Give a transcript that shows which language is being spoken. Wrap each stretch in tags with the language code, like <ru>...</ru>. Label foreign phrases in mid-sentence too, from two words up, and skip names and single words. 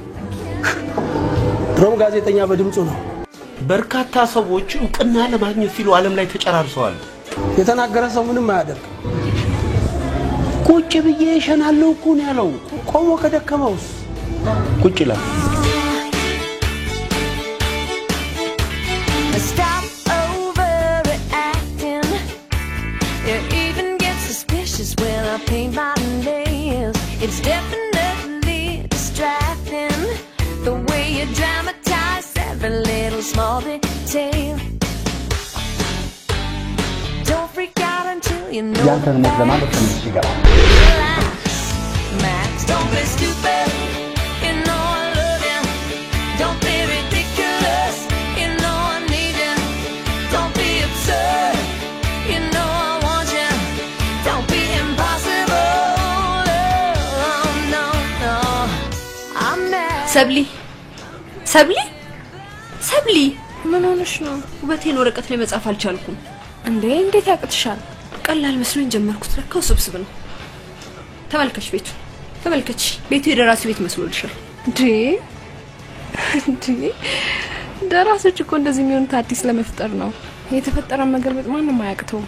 <am>ድሮም ጋዜጠኛ በድምጹ ነው። በርካታ ሰዎች እውቅና ለማግኘት ሲሉ ዓለም ላይ ተጨራርሰዋል። የተናገረ ሰው ምንም አያደርግ። ቁጭ ብዬ እሸናለሁ እኮ ነው ያለው። ቆሞ ከደከመውስ ቁጭ ይላል።</am> <en>Stop overreacting. You even get suspicious when I paint my nails. It's definitely distracting the way you dramatize every little small detail. Don't freak out until you know.</en> <am>ያንተን ሞት ለማለት ትንሽ ይገባል።</am> <en>Max, don't be stupid. You know I love you. Don't be ridiculous. You know I need you. Don't be absurd. You know I want you. Don't be impossible. Oh, no, no. I'm mad.</en> <am>ሰብሊ ምን ሆነሽ ነው? ውበቴን ወረቀት ላይ መጻፍ አልቻልኩም። እንዴ እንዴት ያቅትሻል? ቀላል መስሎኝ ጀመርኩት፣ ለካ ውስብስብ ነው። ተመልከች ቤቱ የደራሲ ቤት መስሎልሻል። እንዴ ደራሲዎች እኮ እንደዚህ የሚሆኑት አዲስ ለመፍጠር ነው። የተፈጠረ መገልበጥ ማንንም አያቅተውም።</am>